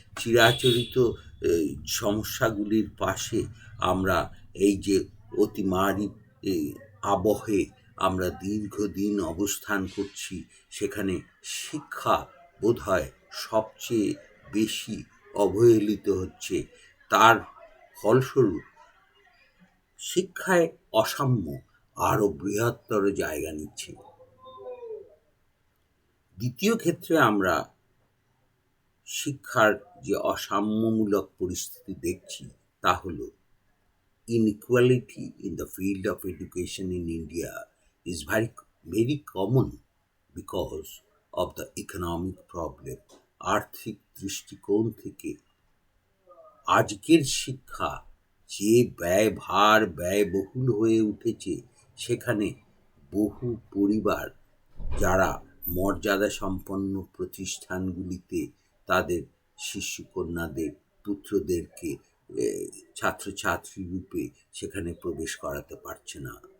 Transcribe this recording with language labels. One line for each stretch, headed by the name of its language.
Bangla: চিরাচরিত সমস্যাগুলির পাশে আমরা এই যে অতিমারী আবহে আমরা দীর্ঘদিন অবস্থান করছি, সেখানে শিক্ষা বোধহয় সবচেয়ে বেশি অবহেলিত হচ্ছে। তার ফলস্বরূপ শিক্ষায় অসাম্য আরও বৃহত্তর জায়গা নিচ্ছে। দ্বিতীয় ক্ষেত্রে আমরা শিক্ষার যে অসাম্যমূলক পরিস্থিতি দেখছি, তা হল
English: inequality in the field of education in India is very common because of the economic problem.
Bangla: আর্থিক দৃষ্টিকোণ থেকে আজকের শিক্ষা যে ব্যয়বহুল হয়ে উঠেছে, সেখানে বহু পরিবার যারা মর্যাদা সম্পন্ন প্রতিষ্ঠানগুলিতে তাদের শিশুকন্যাদের, পুত্রদেরকে ছাত্রছাত্রী রূপে সেখানে প্রবেশ করাতে পারছে না।